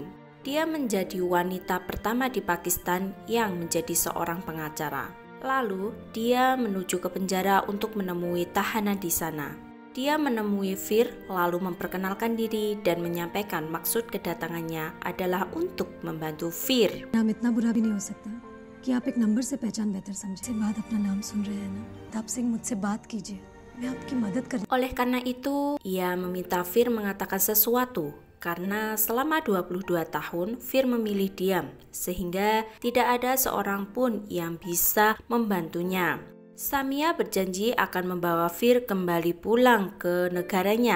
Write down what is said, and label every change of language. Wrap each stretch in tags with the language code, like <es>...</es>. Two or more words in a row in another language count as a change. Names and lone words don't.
<id>Dia menjadi wanita pertama di Pakistan yang menjadi seorang pengacara. Lalu dia menuju ke penjara untuk menemui tahanan di sana. Dia menemui Veer lalu memperkenalkan diri dan menyampaikan maksud kedatangannya adalah untuk membantu Veer.</id> <hi>नाम इतना बुरा भी नहीं हो सकता कि आप एक नंबर से पहचान बेहतर समझे। इसके बाद अपना नाम सुन रहे हैं ना, प्रताप सिंह मुझसे बात कीजिए, मैं आपकी मदद कर।</hi> <id>Oleh karena itu, ia meminta Veer mengatakan sesuatu karena selama 22 tahun Veer memilih diam sehingga tidak ada seorang pun yang bisa membantunya. Samia berjanji akan membawa Veer kembali pulang ke negaranya.</id>